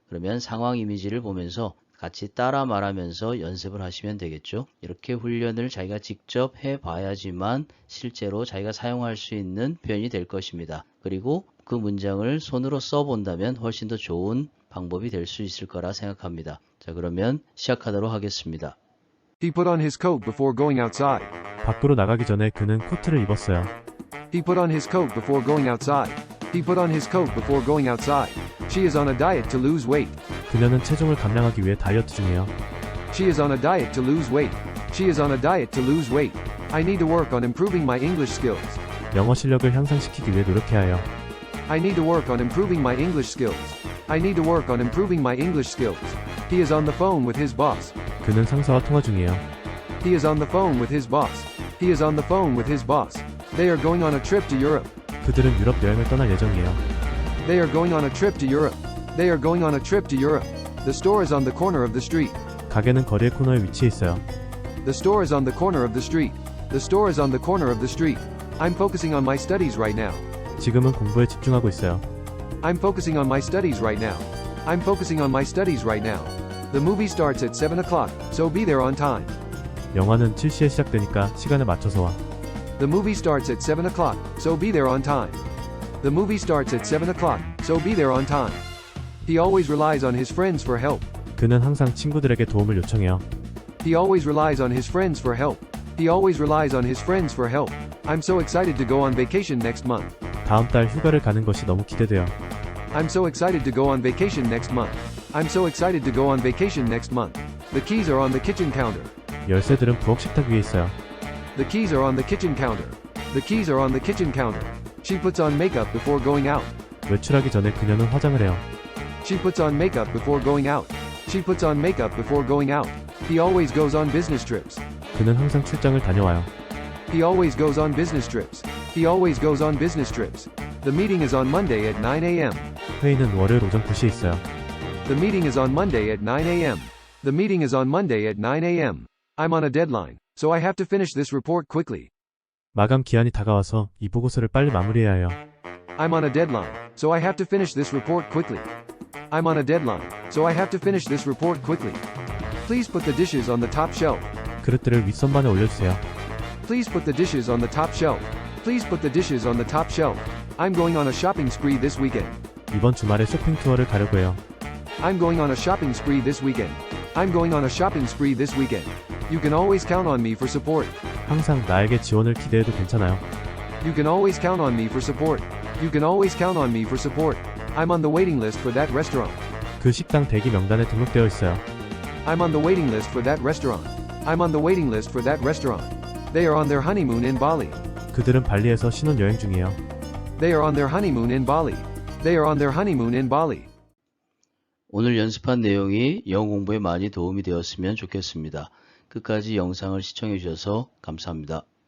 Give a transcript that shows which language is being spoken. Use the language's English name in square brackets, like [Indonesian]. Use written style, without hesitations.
[Korean] 그러면 상황 이미지를 보면서 같이 따라 말하면서 연습을 하시면 되겠죠. 이렇게 훈련을 자기가 직접 해봐야지만 실제로 자기가 사용할 수 있는 표현이 될 것입니다. 그리고 그 문장을 손으로 써본다면 훨씬 더 좋은 방법이 될 수 있을 거라 생각합니다. 자, 그러면 시작하도록 하겠습니다. [English] He put on his coat before going outside. [Korean] 밖으로 나가기 전에 그는 코트를 입었어요. [English] He put on his coat before going outside. He put on his coat before going outside. She is on a diet to lose weight. [Korean] 그녀는 체중을 감량하기 위해 다이어트 중이에요. [English] She is on a diet to lose weight. She is on a diet to lose weight. I need to work on improving my English skills. [Korean] 영어 실력을 향상시키기 위해 노력해야 해요. [English] I need to work on improving my English skills. I need to work on improving my English skills. He is on the phone with his boss. [Korean] 그는 상사와 통화 중이에요. [English] He is on the phone with his boss. He is on the phone with his boss. They are going on a trip to Europe. [Korean] 그들은 유럽 여행을 떠날 예정이에요. [English] They are going on a trip to Europe. They are going on a trip to Europe. The store is on the corner of the street. [Korean] 가게는 거리의 코너에 위치해 있어요. [English] The store is on the corner of the street. The store is on the corner of the street. I'm focusing on my studies right now. [Korean] 지금은 공부에 집중하고 있어요. [English] I'm focusing on my studies right now. I'm focusing on my studies right now. The movie starts at 7 o'clock, so be there on time. [Korean] 영화는 7시에 시작되니까 시간에 맞춰서 와. [English] The movie starts at 7 o'clock, so be there on time. The movie starts at 7 o'clock, so be there on time. He always relies on his friends for help. [Korean] 그는 항상 친구들에게 도움을 요청해요. [English] He always relies on his friends for help. He always relies on his friends for help. I'm so excited to go on vacation next month. [Korean] 다음 달 휴가를 가는 것이 너무 기대돼요. [English] I'm so excited to go on vacation next month. I'm so excited to go on vacation next month. The keys are on the kitchen counter. [Korean] 열쇠들은 부엌 식탁 위에 있어요. [English] The keys are on the kitchen counter. The keys are on the kitchen counter. She puts on makeup before going out. [Korean] 외출하기 전에 그녀는 화장을 해요. [English] She puts on makeup before going out. She puts on makeup before going out. He always goes on business trips. [Korean] 그는 항상 출장을 다녀와요. [English] He always goes on business trips. He always goes on business trips. The meeting is on Monday at 9 a.m. [Korean] 회의는 월요일 오전 9시에 있어요. [English] The meeting is on Monday at 9 a.m. The meeting is on Monday at 9 a.m. I'm on a deadline, so I have to finish this report quickly. [Korean] 마감 기한이 다가와서 이 보고서를 빨리 마무리해야 해요. [English] I'm on a deadline, so I have to finish this report quickly. I'm on a deadline, so I have to finish this report quickly. Please put the dishes on the top shelf. [Korean] 그릇들을 윗선반에 올려주세요. [English] Please put the dishes on the top shelf. Please put the dishes on the top shelf. I'm going on a shopping spree this weekend. [Korean] 이번 주말에 쇼핑 투어를 가려고 해요. [English] I'm going on a shopping spree this weekend. I'm going on a shopping spree this weekend. You can always count on me for support. [Korean] 항상 나에게 지원을 기대해도 괜찮아요. [English] You can always count on me for support. You can always count on me for support. I'm on the waiting list for that restaurant. [Korean] 그 식당 대기 명단에 등록되어 있어요. [English] I'm on the waiting list for that restaurant. I'm on the waiting list for that restaurant. They are on their honeymoon in Bali. [Korean] 그들은 발리에서 신혼여행 중이에요. [English] They are on their honeymoon in Bali. They are on their honeymoon in Bali. [Korean] 오늘 연습한 내용이 영어 공부에 많이 도움이 되었으면 좋겠습니다. 끝까지 영상을 시청해 주셔서 감사합니다.